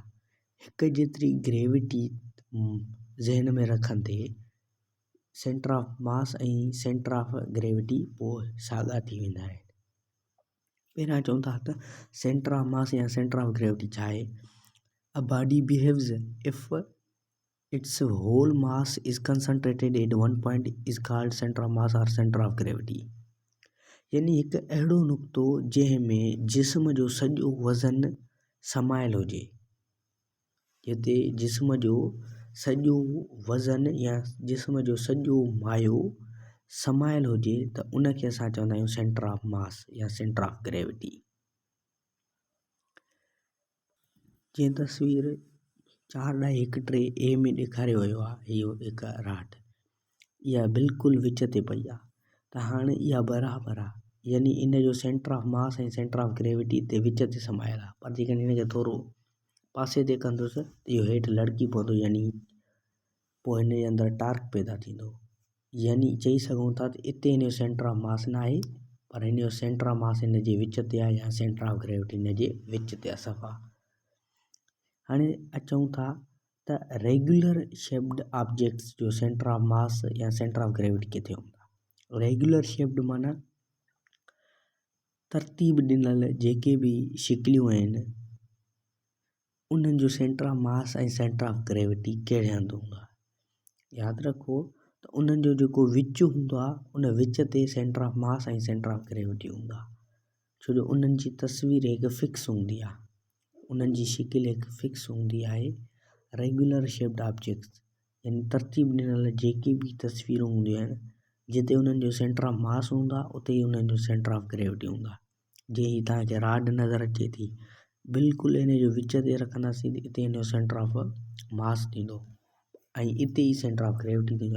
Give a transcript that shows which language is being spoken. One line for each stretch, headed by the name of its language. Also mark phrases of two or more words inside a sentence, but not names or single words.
Sindhi: हिक जेतिरी ग्रेविटी ज़हन में रखंदे
English: centre of mass
Sindhi: ऐं
English: centre of gravity
Sindhi: पोइ साॻा थी वेंदा आहिनि। पहिरियां चऊं था त
English: centre of mass
Sindhi: या
English: centre of gravity
Sindhi: छा आहे।
English: a body behaves if its whole mass is concentrated at one point is called centre of mass और centre of gravity.
Sindhi: यानी हिकु अहिड़ो नुक़्तो जंहिंमें जिस्म जो सॼो वज़न समायल हुजे, जिते जिस्म जो सॼो वज़न या जिस्म जो सॼो मायो समायल हुजे, त उनखे असां चवंदा आहियूं
English: centre of mass
Sindhi: या
English: centre of gravity.
Sindhi: जीअं तस्वीर 4-1 ए में ॾेखारियो वियो आहे, इहो हिकु राड इहा बिल्कुलु विच ते पई आहे, त हाणे इहा बराबरि आहे, यानी इन जो
English: centre of mass
Sindhi: ऐं
English: centre of gravity
Sindhi: ते विच ते समायल आहे। पर जेकॾहिं हिनखे थोरो पासे ते कंदुसि त इहो हेठि लड़की पवंदो, यानी पोइ हिन जे अंदरि टार्क पैदा थींदो। यानी चई सघूं था त इते हिन जो
English: centre of mass
Sindhi: न आहे, पर हिन जो
English: centre of mass
Sindhi: हिन जे विच ते आहे या
English: centre of gravity
Sindhi: हिन जे विच ते आहे सफ़ा। हाणे अचूं था त
English: regular shaped objects
Sindhi: जो
English: centre of mass
Sindhi: या
English: centre of gravity
Sindhi: किथे हूंदा।
English: regular shaped
Sindhi: माना तरतीब ॾिनल जेके बि शिकलियूं आहिनि, उन्हनि जो
English: centre of mass
Sindhi: ऐं
English: centre of gravity
Sindhi: कहिड़े हंधि हूंदो आहे। यादि रखो त उन्हनि जो जेको विच हूंदो आहे, उन विच ते
English: centre of mass
Sindhi: ऐं
English: centre of gravity
Sindhi: हूंदो आहे, छो जो उन्हनि जी तस्वीर हिकु फिक्स हूंदी आहे, उन्हनि जी शिकिल हिकु फिक्स हूंदी आहे।
English: regular shaped objects
Sindhi: यानी तरतीब ॾिनल जेके बि तस्वीरूं हूंदियूं आहिनि, जिते उन्हनि जो
English: centre of mass
Sindhi: हूंदा उते ई उन्हनि जो
English: centre of gravity
Sindhi: हूंदा। जीअं ही तव्हांखे राड नज़र अचे थी, बिल्कुलु इन जो विच ते रखंदासीं, इते इन जो
English: centre of mass
Sindhi: थींदो ऐं इते ई
English: centre of gravity
Sindhi: थींदो।